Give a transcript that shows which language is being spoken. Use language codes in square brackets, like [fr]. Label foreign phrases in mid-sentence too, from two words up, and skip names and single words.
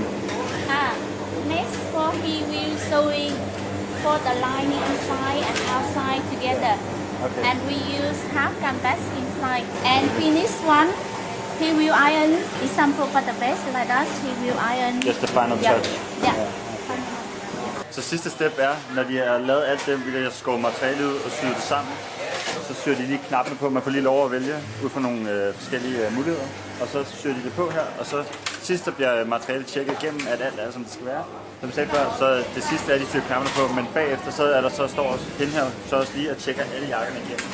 [en] Next, for he will sewing for the lining inside and outside together. Okay. And we use half canvas inside. And finish one, he will iron. Example for the vest like that, he will iron. Just the final touch. Yeah. [da] Så sidste step er, når de har lavet alt det, vil jeg skåre materialet ud og sy det sammen. Så syr de lige knappene på, man får lige lov at vælge ud fra nogle forskellige muligheder. Og så syr de det på her, og så sidst der bliver materialet tjekket igennem, at alt er som det skal være. Som jeg sagde før, så det sidste er de syr knapperne på, men bagefter så er der så står også hende her, så også lige at tjekke alle jakkerne igennem.